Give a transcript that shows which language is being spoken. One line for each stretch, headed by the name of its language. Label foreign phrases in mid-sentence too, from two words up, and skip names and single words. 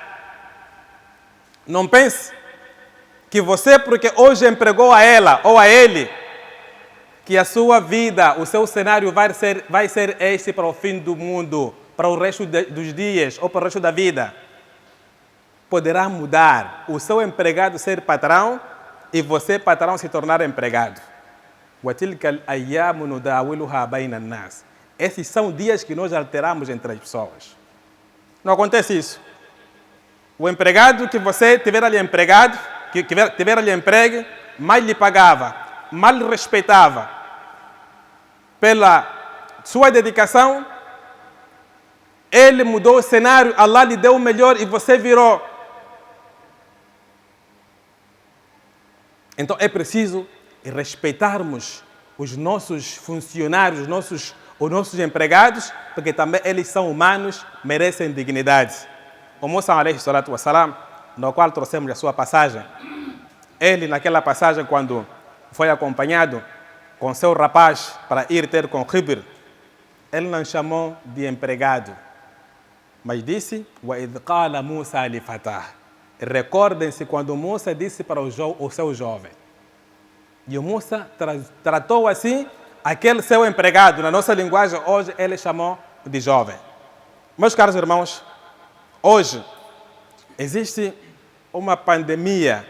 Portuguese: Não pense que você, porque hoje empregou a ela ou a ele, que a sua vida, o seu cenário vai ser este para o fim do mundo, para o resto dos dias ou para o resto da vida. Poderá mudar o seu empregado ser patrão e você, patrão, se tornar empregado.
Arabic: وَتِلْكَ الْأَيَّامُ نُدَاوِلُهَا بَيْنَ النَّاسِ.
Portuguese: Esses são dias que nós alteramos entre as pessoas. Não acontece isso. O empregado que você tiver ali empregado, que tiver ali emprego, mais lhe pagava, mais lhe respeitava pela sua dedicação, ele mudou o cenário, Allah lhe deu o melhor e você virou. Então é preciso respeitarmos os nossos funcionários, os nossos empregados, porque também eles são humanos, merecem dignidade. O Musa,
Arabic: عليه الصلاة والسلام,
Portuguese: no qual trouxemos a sua passagem, ele naquela passagem, quando foi acompanhado com seu rapaz para ir ter com Khidr, ele não chamou de empregado, mas disse:
Arabic: وَإِذْ قَالَ مُوسَى لِفَتَاهُ.
Portuguese: Recordem-se quando Musa disse para o seu jovem. E o Musa tratou assim aquele seu empregado. Na nossa linguagem, hoje, ele chamou de jovem. Meus caros irmãos, hoje existe uma pandemia.